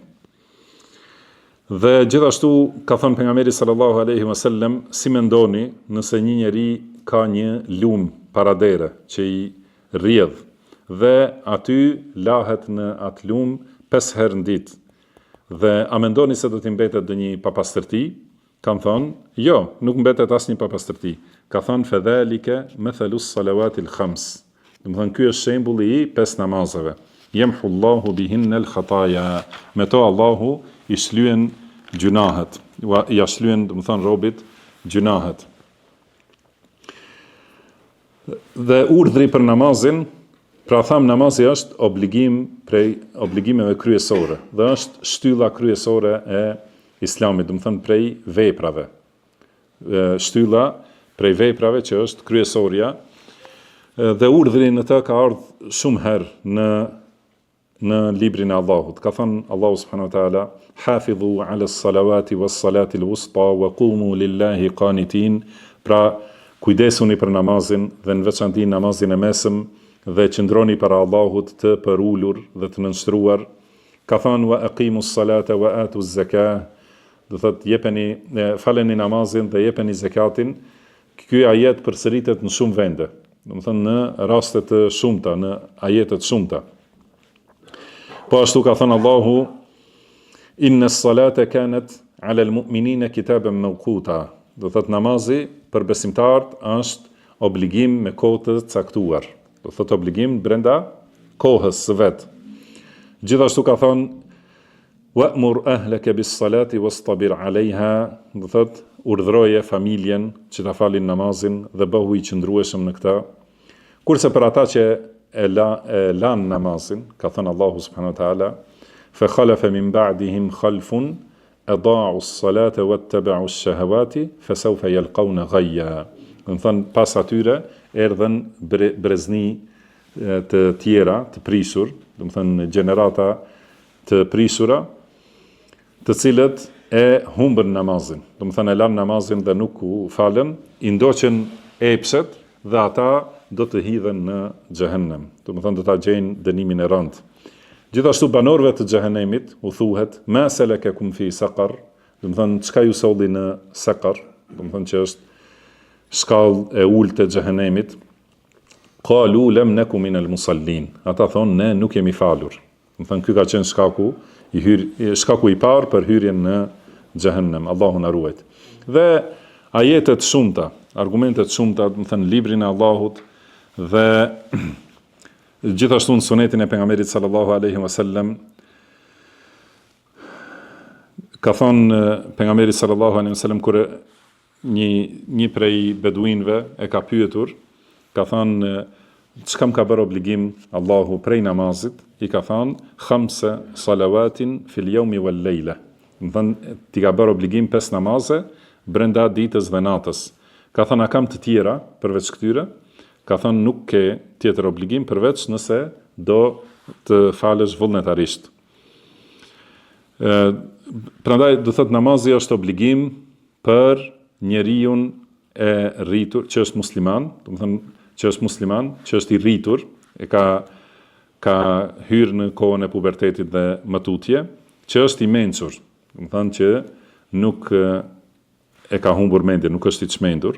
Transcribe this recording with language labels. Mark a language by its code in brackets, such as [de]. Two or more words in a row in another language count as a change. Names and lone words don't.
[sq] Dhe gjithashtu ka thënë pejgamberi [ar] صلى الله عليه وسلم, [sq] si mendoni nëse një njeri ka një lum paradere që i rrjedh dhe aty lahet në atë lum 5 herë në ditë. Dhe a mendoni se do t'i mbetet dhe një papastërti? Kanë thonë, jo, nuk mbetet asnjë papastërti. Ka thonë, [ar] فذلك مثل الصلوات الخمس. [sq] Do të thonë, ky është shembulli i 5 namazeve. [ar] يمحو الله بهن الخطايا. [sq] Me to Allahu i shlyen gjunahet. Ja shlyen, do të thonë, robit gjunahet. Dhe urdhri për namazin, pra tham namazi është obligim prej obligimeve kryesore dhe është shtylla kryesore e Islamit, do të thënë prej veprave. Shtylla prej veprave që është kryesorja dhe urdhri në të ka ardhur shumë herë në librin e Allahut. Ka thënë Allahu [ar] سبحانه وتعالى حافظوا على الصلوات والصلاة الوسطى وقوموا لله قانتين, [sq] pra kujdesuni për namazin dhe në veçanti namazin e mesëm dhe qëndroni para Allahut të përulur dhe të nënshtruar. Ka thënë [ar] وأقيموا الصلاة وآتوا الزكاة, [sq] do thotë faleni namazin dhe jepeni zakatin. Ky ajet përsëritet në shumë vende, do të thonë në raste të shumta, në ajete të shumta. Po ashtu ka thënë Allahu, [ar] إن الصلاة كانت على المؤمنين كتابا موقوتا, [sq] do thotë namazi për besimtarët është obligim me kohë të caktuar. Do thotë obligim brenda kohës së vet. Gjithashtu ka thonë [ar] وأمر أهلك بالصلاة واصطبر عليها, [sq] do thotë urdhroje familjen që ta falin namazin dhe bëhu i qëndrueshëm në këtë. Kurse për ata që e lanë namazin, ka thënë Allahu [ar] سبحانه وتعالى فخلف من بعدهم خلف أضاعوا الصلاة واتبعوا الشهوات فسوف يلقون غيا. [sq] Do thonë pas atyre erdhen brezni të tjera, të prishur, do të thënë gjenerata të prishura, të cilët e humbën namazin. Do të thënë e lanë namazin dhe nuk u falen, i ndoqën epshet dhe ata do të hidhen në xhehenem. Do të thënë do ta gjejnë dënimin e rëndë. Gjithashtu banorëve të xhehenemit u thuhet [ar] ما سلككم في سقر, [sq] do të thënë çka ju solli në saqar, do të thënë që është shkallë e ulë të xhehenemit. [ar] قالوا لم نك من المصلين. [sq] Ata thonë ne nuk jemi falur. Do të thënë ky ka qenë shkaku i parë për hyrjen në xhehenem. Allahu na ruaj. Dhe ajetet shumta, argumentet shumta, do të thënë librin e Allahut dhe gjithashtu në sunetin e pejgamberit [ar] صلى الله عليه وسلم, [sq] ka thonë pejgamberi [ar] صلى الله عليه وسلم [sq] kur një prej beduinëve e ka pyetur, ka thënë çka më ka bërë obligim Allahu prej namazit, i ka thënë 5 [ar] صلوات في اليوم والليلة. [sq] Do thënë ti ka bërë obligim 5 namaze brenda ditës dhe natës. Ka thënë a kam të tjera përveç këtyre? Ka thënë nuk ke tjetër obligim përveç nëse do të falesh vullnetarisht. Prandaj do thotë namazi është obligim për njeriu e rritur që është musliman, do të thënë që është musliman, që është i rritur, e ka hyrë në kohën e pubertetit dhe matutje, që është i mençur, do të thënë që nuk e ka humbur mendjen, nuk është i çmendur.